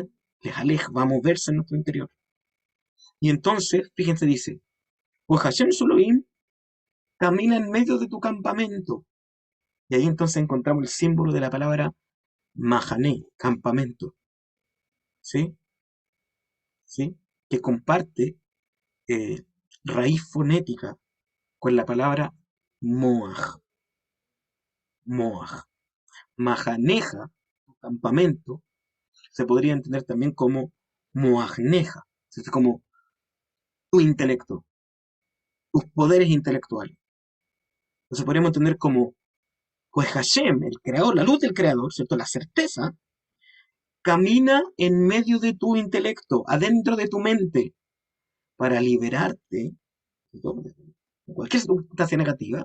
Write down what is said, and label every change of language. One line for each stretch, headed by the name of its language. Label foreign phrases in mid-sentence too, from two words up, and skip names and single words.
Spanish: Lejalej va a moverse en nuestro interior. Y entonces, fíjense, dice, pues Hashem Soloim camina en medio de tu campamento. Y ahí entonces encontramos el símbolo de la palabra Mahané, campamento. ¿Sí? ¿Sí? Que comparte eh, raíz fonética con la palabra Moaj. Moaj. Mahaneja, campamento, se podría entender también como Moajneja, es como tu intelecto, tus poderes intelectuales. Entonces podríamos entender como, pues Hashem, el creador, la luz del creador, ¿cierto? La certeza, camina en medio de tu intelecto, adentro de tu mente, para liberarte de cualquier circunstancia negativa.